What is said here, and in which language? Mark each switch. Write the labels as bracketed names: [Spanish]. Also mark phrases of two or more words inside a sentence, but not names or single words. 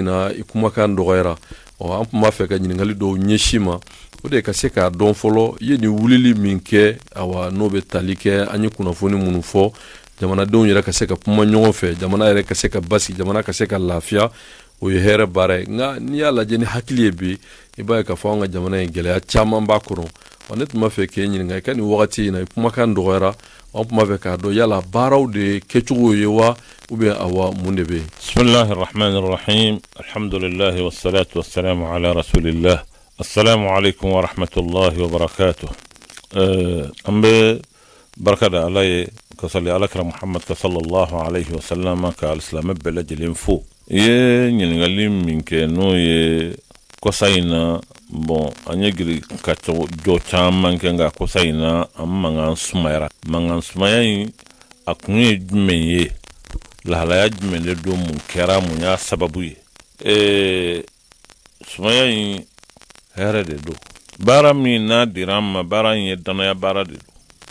[Bambara] na i kumakan dɔgɔyara an tun b'a fɛ ka ɲininkali dɔw ɲɛsin ma o de ka se k'a dɔn fɔlɔ i ye nin wulili min kɛ awa n'o bɛ tali kɛ an ye kunnafoni minnu fɔ jamanadenw yɛrɛ ka se ka kuma ɲɔgɔn fɛ jamana yɛrɛ ka se ka basigi jamana ka se ka lafiya o ye hɛrɛ baara ye nka n'i y'a lajɛ ni hakili ye bi i b'a ye k'a fɔ an ka jamana in gɛlɛya caman b'a kɔnɔ ne tun b'a fɛ k'e ɲininka i ka nin wagati in na i kumakan dɔgɔyara an tun b'a fɛ k'a dɔn yala baaraw de kɛcogo ye wa ubiyɛn awa mun de bɛ yen. [Arabic] بسم الله الرحمن الرحيم الحمد لله والصلاة والسلام على رسول الله السلام عليكم ورحمة الله وبركاته. [Bambara] An bɛ barika da ala ye ka sali alakira muhammad ka [Arabic] صلى الله عليه وسلم [Bambara] ka alisilame bɛɛ lajɛlen fo i ye ɲininkali min kɛ n'o ye kɔsa in na bon an ye giri ka jɔ caman kɛ nka kɔsa in na an mankan sumayara mankan sumaya in a kun ye jumɛn ye lahalaya jumɛn de don mun kɛra mun y'a sababu ye sumaya in hɛrɛ de don baara min n'a dira an ma baara in ye danaya baara de don